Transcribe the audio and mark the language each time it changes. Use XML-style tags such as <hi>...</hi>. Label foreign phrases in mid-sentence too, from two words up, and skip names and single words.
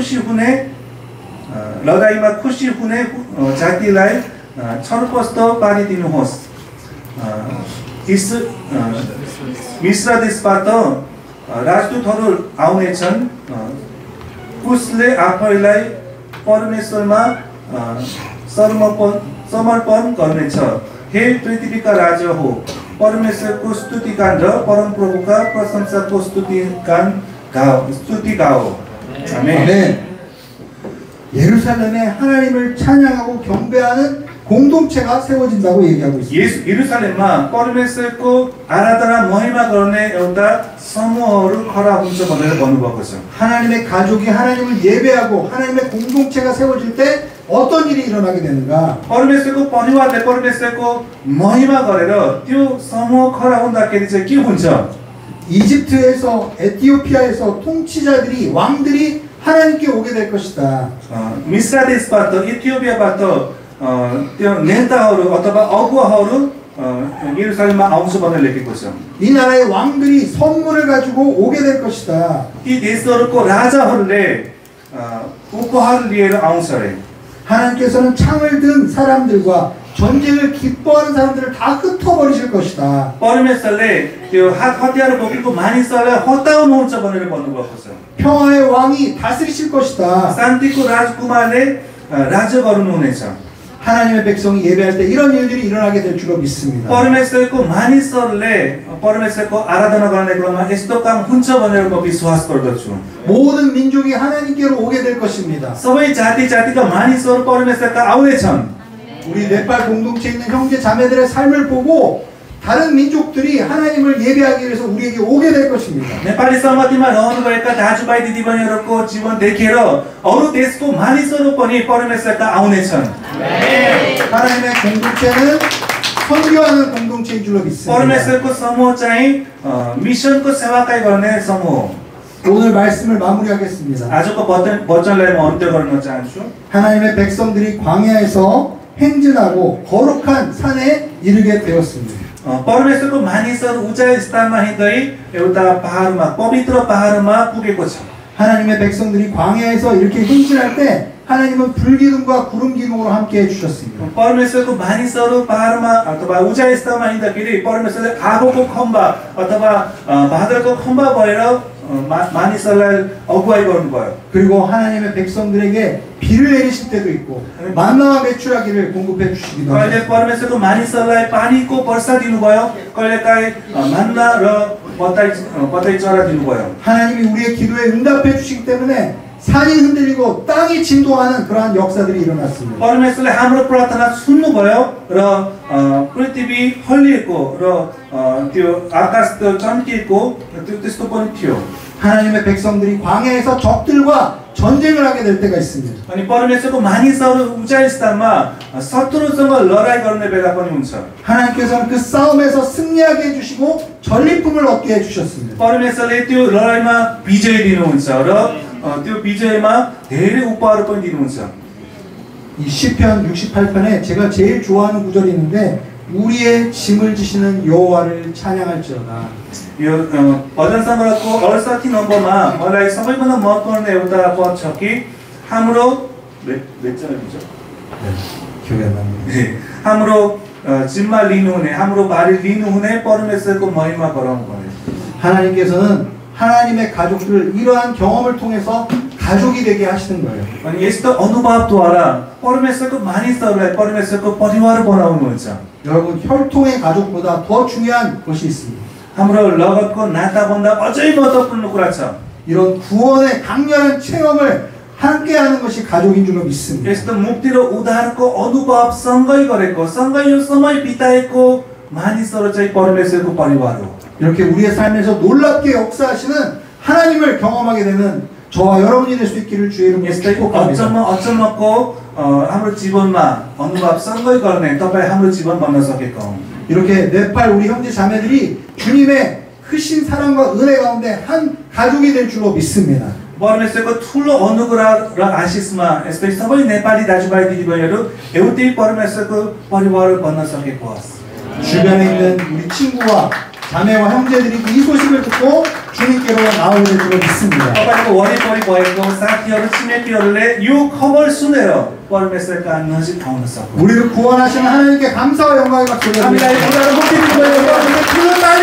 <ne>खुसी हुने जातिलाई छरपस्त पारिदिनुहोस् मिश्र देशबाट राजदूतहरू आउनेछन् कुशले आफैलाई परमेश्वरमा समर्पण गर्नेछ हे पृथ्वीका राजा हो परमेश्वरको स्तुतिगान र परमप्रभुका प्रशंसाको स्तुति गाओ आमेन</ne> <ko>예루살렘에 하나님을 찬양하고 경배하는 공동체가 세워진다고 얘기하고 있습니다.</ko> <ne>예루살렘मा परमेश्वरको आराधना महिमा गर्ने एउटा समूहहरू खडा हुन्छ भनेर भन्नुभएको छ.</ne> <ko>하나님의 가족이 하나님을 예배하고 하나님의 공동체가 세워질 때 어떤 일이 일어나게 되는가?</ko> <ne>परमेश्वरको परिवारले परमेश्वरको महिमा गरेर त्यो समूह खडा हुँदाखेरि चाहिँ के हुन्छ?</ne> <ko>이집트에서 에티오피아에서 통치자들이 왕들이 하나님께 오게 될 것이다.</ko> <ne>मिस्र देशबाट इथियोपियाबाट त्यो नेताहरू अथवा अगुवाहरू 예루살렘मा आउँछ भनेर लेखेको छ.</ne> <ko>이 나라의 왕들이 선물을 가지고 오게 될 것이다.</ko> <ne>ती देशहरूको राजाहरूले उपहार लिएर आउँछ अरे.</ne> <ko>하나님께서는 창을 든 사람들과 전쟁을 기뻐하는 사람들을 다 흩어버리실 것이다.</ko> <ne>परमेश्वरले त्यो हात हतियार बोकेको मानिसहरूलाई हटाउनुहुन्छ भनेर भन्नुभएको छ.</ne> <ko>평화의 왕이 다스리실 것이다.</ko> <ne>शान्तिको राजकुमारले राज्य गर्नुहुनेछ.</ne> <ko>하나님의 백성이 예배할 때 이런 일들이 일어나게 될 줄로 믿습니다.</ko> <ne>परमेश्वरको मानिसहरूले परमेश्वरको आराधना गर्ने क्रममा यस्तो काम हुन्छ भनेर म विश्वास गर्दछु.</ne> <ko>모든 민족이 하나님께로 오게 될 것입니다.</ko> <ne>सबै जाति जातिका मानिसहरू परमेश्वरका आउनेछन्.</ne> <ko>우리 네팔 공동체에 있는 형제 자매들의 삶을 보고 다른 민족들이 하나님을 예배하기 위해서 우리에게 오게 될 것입니다.</ko> <ne>नेपाली संगतिमा रहनुभएका दाजुभाइ दिदीबहिनीहरूको जीवन देखेर अरू देशको मानिसहरू पनि परमेश्वरका आउनेछन्.</ne> <ko>하나님의 공동체는 선교하는 공동체인 줄로 믿습니다.</ko> <ne>परमेश्वरको समूह चाहिँ मिसनको सेवाकाई गर्ने समूह.</ne> <ko>오늘 말씀을 마무리하겠습니다.</ko> <ne>आजको वचनलाई म अन्त्य गर्न चाहन्छु.</ne> <ko>하나님의 백성들이 광야에서 행진하고 거룩한 산에 이르게 되었습니다.</ko> <ne>परमेश्वरको मानिसहरू उचाइ स्थानमा हिँड्दै एउटा पहाडमा पवित्र पहाडमा पुगेको छ.</ne> <ko>하나님의 백성들이 광야에서 이렇게 행진할 때 하나님은 불기둥과 구름 기둥으로 함께 해주셨습니다.</ko> <ne>परमेश्वरको मानिसहरू पहाडमा अथवा उचाइ स्थानमा हिँड्दाखेरि परमेश्वरले आगोको खम्बा अथवा बादलको खम्बा भएर मानिसहरूलाई अगुवाई गर्नुभयो.</ne> <ko>그리고 하나님의 백성들에게 비를 내리실 때도 있고 만나와 메추라기를 공급해 주시기도</ko> <ne>कहिले</ne> <ko>합니다.</ko> <ne>परमेश्वरको मानिसहरूलाई पानीको वर्षा दिनुभयो. कहिलेकाहीँ मन्ना र पताई चरा दिनुभयो.</ne> <ko>하나님이 우리의 기도에 응답해 주시기 때문에 산이 흔들리고 땅이 진동하는 그러한 역사들이 일어났습니다.</ko> <ne>परमेश्वरले हाम्रो प्रार्थना सुन्नुभयो र पृथ्वी हल्लिएको र त्यो आकाश चम्किएको त्यस्तो पनि थियो.</ne> <ko>하나님의 백성들이 광야에서 적들과 전쟁을 하게 될 때가 있습니다.</ko> <ne>अनि परमेश्वरको मानिसहरू उचाइ स्थानमा शत्रुसँग लडाई गर्ने बेला पनि हुन्छ.</ne> <ko>하나님께서는 그 싸움에서 승리하게 해주시고 전리품을 얻게 해주셨습니다.</ko> <ne>परमेश्वरले त्यो लडाईमा विजय दिनुहुन्छ र त्यो विजयमा धेरै उपहार पनि दिनुहुन्छ.</ne> <ko>이 시편 68편에 제가 제일 좋아하는 구절이 있는데 우리의 짐을 지시는 여호와를 찬양할지어다.</ko> <ne>यो भजन सङ्ग्रहको 68 नम्बरमा मलाई सबैभन्दा महत्त्वपूर्ण एउटा पद छ कि हाम्रो</ne> <ko>기억이 안 납니다.</ko> <ne>हाम्रो जिम्मा लिनुहुने हाम्रो भारी लिनुहुने परमेश्वरको महिमा गराउनु पर्यो.</ne> <ko>하나님께서는 하나님의 가족들을 이러한 경험을 통해서 가족이 되게 하시는 거예요.</ko> <ne>अनि यस्तो अनुभवद्वारा परमेश्वरको मानिसहरूलाई परमेश्वरको परिवार बनाउनुहुन्छ.</ne> <ko>여러분 혈통의 가족보다 더 중요한 것이 있습니다.</ko> <ne>हाम्रो लगतको नाताभन्दा अझै महत्त्वपूर्ण कुरा छ.</ne> <ko>이런 구원의 강렬한 체험을 함께하는 것이 가족인 줄로 믿습니다.</ko> <ne>यस्तो मुक्ति र उद्धारको अनुभव सँगै गरेको सँगै यो समय बिताएको मानिसहरू चाहिँ परमेश्वरको परिवार हो.</ne> <ko>이렇게 우리의 삶에서 놀랍게 역사하시는 하나님을 경험하게 되는 저와 여러분이 될 수 있기를 주의 이름으로</ko> <ne>यस्तै</ne> <ko>축복합니다.</ko> <ne>अचम्मको हाम्रो जीवनमा अनुभव सँगै गर्ने तपाईँ हाम्रो जीवन बन्न सकेको हुन्.</ne> <ko>이렇게 네팔 우리 형제 자매들이 주님의 크신 사랑과 은혜 가운데 한 가족이 될 줄로 믿습니다.</ko> <ne>परमेश्वरको ठुलो अनुग्रह र आशिषमा यस्तै सबै नेपाली दाजुभाइ दिदीबहिनीहरू एउटै परमेश्वरको परिवार बन्न सकेको होस्.</ne> <ko>주변에 있는 우리 친구와 자매와 형제들이 이 소식을 듣고 주님께로 나오게 될 줄로 믿습니다.</ko> <ne>तपाईको वरिपरि भएको साथीहरू छिमेकीहरूले यो खबर सुनेर परमेश्वरका नजिक आउन सक्नु.</ne> <ko>우리를 구원하시는 하나님께 감사와 영광의 박수를</ko> <ne>हामीलाई</ne> <ko>드립니다.</ko> <ne>मुक्ति दिनुभएको</ne>